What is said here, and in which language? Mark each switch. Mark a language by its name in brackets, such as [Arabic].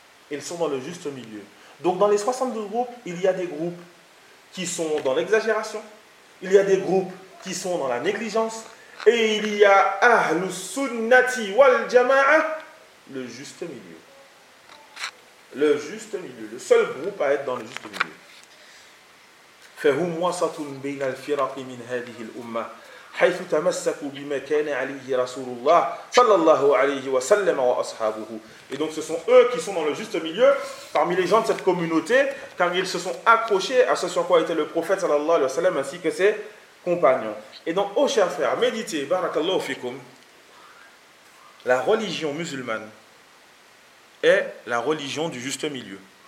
[French] Ils sont dans le juste milieu. Donc dans les 72 groupes, il y a des groupes qui sont dans l'exagération, il y a des groupes qui sont dans la négligence, et il y a ahlu sunnati wal jama'a, le juste milieu. Le juste milieu, le seul groupe à être dans le juste milieu. [Arabic] فهم وسط بين الفرق من هذه الأمة حيث تمسكوا بما كان عليه رسول الله صلى الله عليه وسلم وأصحابه. [French] Et donc ce sont eux qui sont dans le juste milieu parmi les gens de cette communauté, car ils se sont accrochés à ce sur quoi était le prophète sallallahu alayhi wa sallam ainsi que ses compagnons. Et donc, ô chers frères, méditez, barakallahu fikum, la religion musulmane est la religion du juste milieu.